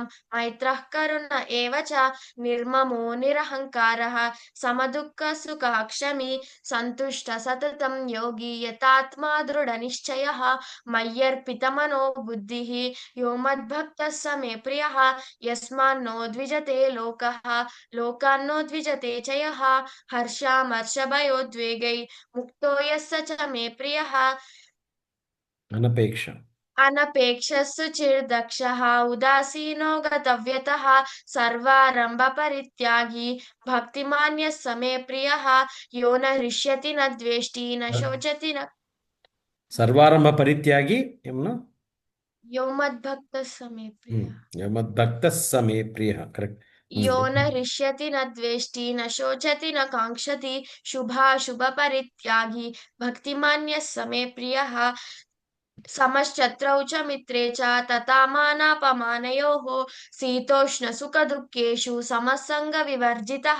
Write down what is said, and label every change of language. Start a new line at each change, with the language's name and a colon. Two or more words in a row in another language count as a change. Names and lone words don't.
Sanskrit: मैत्रः करुण एव च निर्ममो निरहङ्कारः समदुःखसुखः क्षमी सन्तुष्ट सततं योगी यतात्मा दृढनिश्चयः मय्यर्पितमनो बुद्धिः यो मद्भक्तः स मे प्रियः यस्मान्नो द्विजते लोकः लोकान्नो द्विजते च यः हर्षामर्षभयोद्वेगै मुक्तो यः स च मे प्रियः అనపేక్ష. अनपेक्षः सुचिर्दक्षः उदासीनो गतव्यतः सर्वारम्भपरित्यागी भक्तिमान् यः स मे प्रियः यो न हृष्यति न द्वेष्टि न शोचति न సర్వారంభ పరిత్యాగి ఏమన్నా. यो मद्भक्तः स मे प्रियः మద్భక్త సమే ప్రియ. కరెక్ట్. यो न हृष्यति न द्वेष्टि न शोचति न काङ्क्षति शुभाशुभपरित्यागी भक्तिमान् यः स मे प्रियः समश्चत्रौ च मित्रे च तथा मानापमानयोः शीतोष्णसुखदुःखेषु समसङ्गविवर्जितः